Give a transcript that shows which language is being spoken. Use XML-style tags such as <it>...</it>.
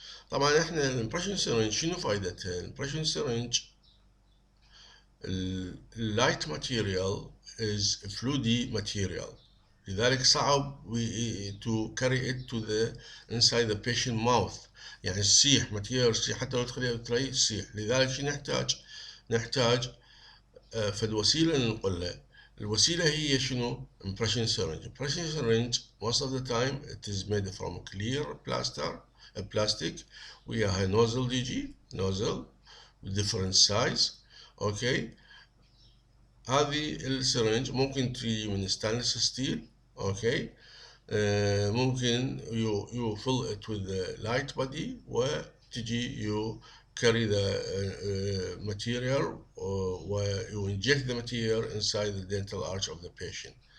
<ar>طبعا احنا الامبريشن سيرنج شنو فائدتها؟ الامبريشن سيرنج اللايت ماتيريال از فلويدي ماتيريال، لذلك صعب</ar> <en>to carry it to the inside the patient mouth،</en> <ar>يعني تسيح ماتيريال تسيح حتى لو تخليها بتري تسيح. لذلك شو نحتاج فد وسيلة ننقلها. الوسيلة هي شنو؟</ar> <en>impression syringe. impression syringe most of the time it is made from clear plastic</en> <ar>وياها</ar> <en>nozzle يجي nozzle different size.</en> <ar>اوكي، هذه السرنج ممكن تجي من ستانلس ستيل. اوكي، ممكن</ar> <en>you fill it with the light body</en> <ar>وتجي</ar> <en>you carry the material you inject the material inside the dental arch of the patient.</en>